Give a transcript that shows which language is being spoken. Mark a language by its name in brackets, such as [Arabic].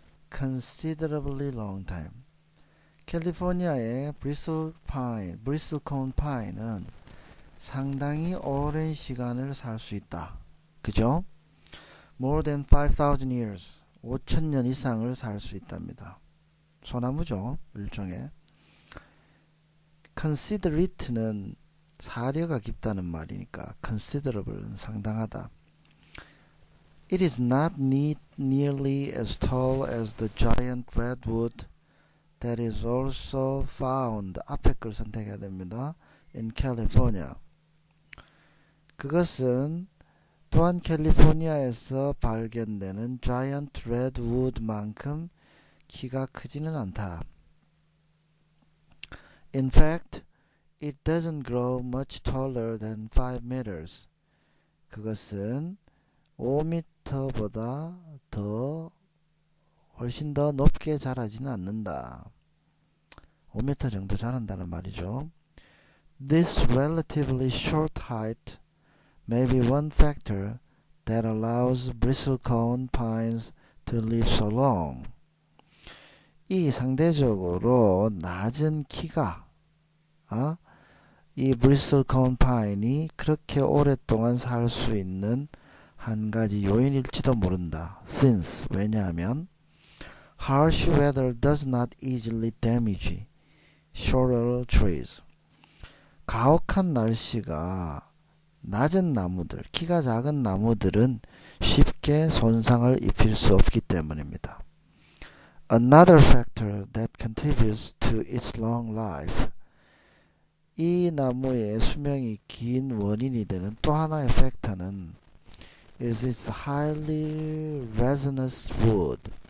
[English] considerably long time. [Korean] 캘리포니아의 bristlecone pine은 상당히 오랜 시간을 살 수 있다. 그죠? [English] More than 5,000 years. [Korean] 5,000년 이상을 살 수 있답니다. 소나무죠. 일종의. Considerate는 사려가 깊다는 말이니까 considerable는 상당하다. [English] It is not nearly as tall as the giant redwood that is also found. [Korean] 앞에 걸 선택해야 됩니다. [English] In California. [Korean] 그것은 또한 캘리포니아에서 발견되는 giant redwood만큼 키가 크지는 않다. [English] In fact, it doesn't grow much taller than 5 meters. [Korean] 그것은 5m보다 훨씬 더 높게 자라지는 않는다. 5m 정도 자란다는 말이죠. [English] This relatively short height may be one factor that allows bristlecone pines to live so long. [Korean] 이 상대적으로 낮은 키가 이 bristlecone pine이 그렇게 오랫동안 살 수 있는 한 가지 요인일지도 모른다. [English] Since [Korean] 왜냐하면 [English] harsh weather does not easily damage shorter trees. [Korean] 가혹한 날씨가 낮은 나무들, 키가 작은 나무들은 쉽게 손상을 입힐 수 없기 때문입니다. [English] Another factor that contributes to its long life. [Korean] 이 나무의 수명이 긴 원인이 되는 또 하나의 팩터는 [English] is its highly resinous wood.